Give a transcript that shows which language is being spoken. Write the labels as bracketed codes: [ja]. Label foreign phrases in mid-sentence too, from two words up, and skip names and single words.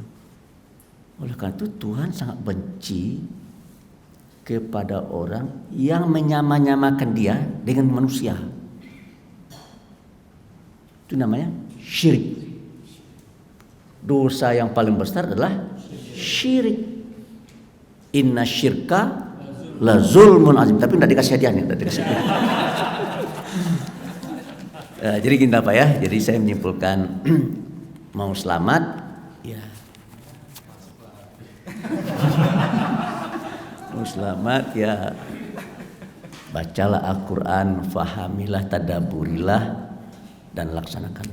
[id] Oleh karena itu Tuhan sangat benci kepada orang yang menyamakan dia dengan manusia. Itu namanya syirik. Dosa yang paling besar adalah syirik. [ar] إن الشرك لظلم عظيم. [id] Tapi tidak dikasih hadiah nih, tidak dikasih hadiah. Jadi gini Pak ya. Jadi saya menyimpulkan mau selamat ya. Mau selamat ya. Bacalah Al-Quran, fahamilah, tadaburilah dan laksanakan.